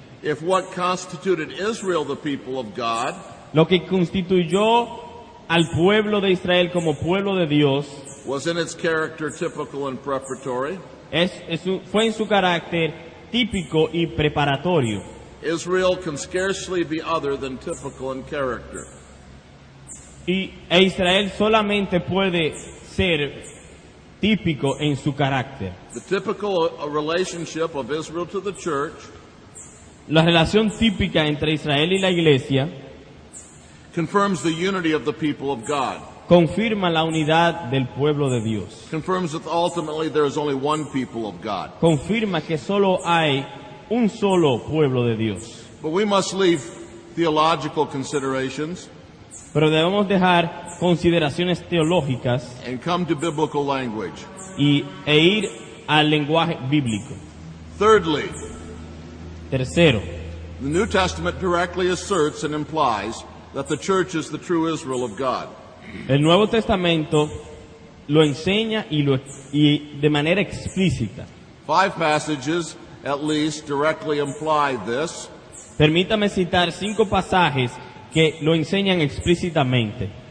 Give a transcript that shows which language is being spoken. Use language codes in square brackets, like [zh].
[en] If what constituted Israel the people of God [es] Lo que constituyó al pueblo de Israel como pueblo de Dios [en] was in its character typical and preparatory, [es] fue en su carácter típico y preparatorio. [en] Israel can scarcely be other than typical in character. [es] E Israel solamente puede ser típico en su carácter. [en] The typical relationship of Israel to the church [es] La relación típica entre Israel y la iglesia [en] confirms the unity of the people of God. [es] confirma la unidad del pueblo de Dios. [en] Confirms that ultimately there is only one people of God. [es] Confirma que solo hay un solo pueblo de Dios. [en] But we must leave theological considerations [es] Pero debemos dejar consideraciones teológicas [en] and come to biblical language. [es] e ir al lenguaje bíblico. [en] Thirdly, [es] Tercero, [en] the New Testament directly asserts and implies that the church is the true Israel of God. [es] el Nuevo Testamento lo enseña y de manera explícita. [en] 5 passages at least directly imply this. [es] Permítame citar 5 pasajes que lo enseñan explícitamente.